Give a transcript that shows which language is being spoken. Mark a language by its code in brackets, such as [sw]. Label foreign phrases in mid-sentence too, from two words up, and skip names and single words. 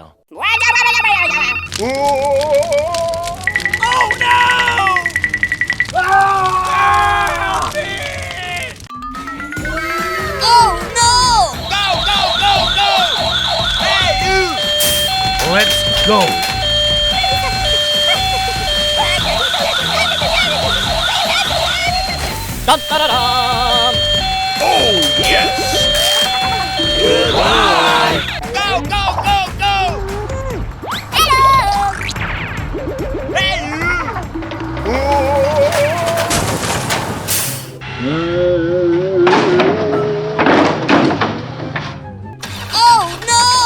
[en] Oh no! Ah! Oh no! Go, go, go, go! Hey, you! Let's go. Dun, da, da, da. Oh, yes! Goodbye! Go, go, go, go! Hey, you! Oh no!